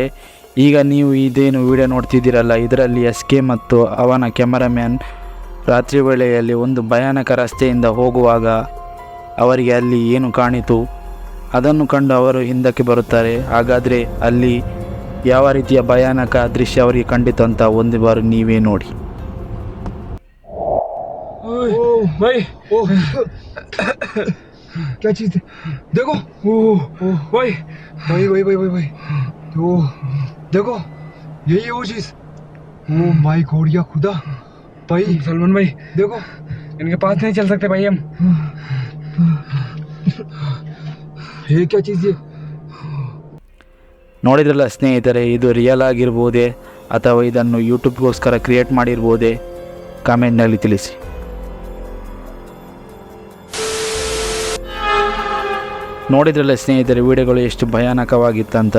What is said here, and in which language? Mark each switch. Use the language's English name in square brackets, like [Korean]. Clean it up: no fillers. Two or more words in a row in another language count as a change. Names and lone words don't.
[Kannada] ಈಗ ನೀವು ಇದೇನು ವಿಡಿಯೋ ನೋಡ್ತಿದ್ದೀರಲ್ಲ, ಇದರಲ್ಲಿ SK ಮತ್ತು ಅವನ ಕ್ಯಾಮರಾಮ್ಯಾನ್ ರಾತ್ರಿ ವೇಳೆಯಲ್ಲಿ ಒಂದು ಭಯಾನಕ ರಸ್ತೆಯಿಂದ ಹೋಗುವಾಗ ಅವರಿಗೆ ಅಲ್ಲಿ ಏನು ಕಾಣಿತು ಅದನ್ನು ಕಂಡು ಅವರು ಹಿಂದಕ್ಕೆ ಬರುತ್ತಾರೆ. ಹಾಗಾದರೆ ಅಲ್ಲಿ ಯಾವ ರೀತಿಯ ಭಯಾನಕ ದೃಶ್ಯ ಅವರಿಗೆ ಕಂಡಿತು ಅಂತ ಒಂದು ಬಾರಿ ನೀವೇ ನೋಡಿ. [Hindi] भाई क्या चीज है? देखो भाई तो देखो यही है वो चीज. [English] oh my god [Hindi] या खुदा भाई. सलमान भाई देखो, इनके पास नहीं चल सकते भाई हम. ये क्या चीज है? [Kannada] ನೋಡಿದ್ರಲ್ಲ ಸ್ನೇಹಿತರೆ, ಇದು ರಿಯಲ್ ಆಗಿರ್ಬೋದೇ ಅಥವಾ ಇದನ್ನು ಯೂಟ್ಯೂಬ್ಗೋಸ್ಕರ ಕ್ರಿಯೇಟ್ ಮಾಡಿರ್ಬೋದೇ? ಕಾಮೆಂಟ್ನಲ್ಲಿ ತಿಳಿಸಿ. ನೋಡಿದ್ರಲ್ಲ ಸ್ನೇಹಿತರೆ, ವಿಡಿಯೋಗಳು ಎಷ್ಟು ಭಯಾನಕವಾಗಿತ್ತಂತ.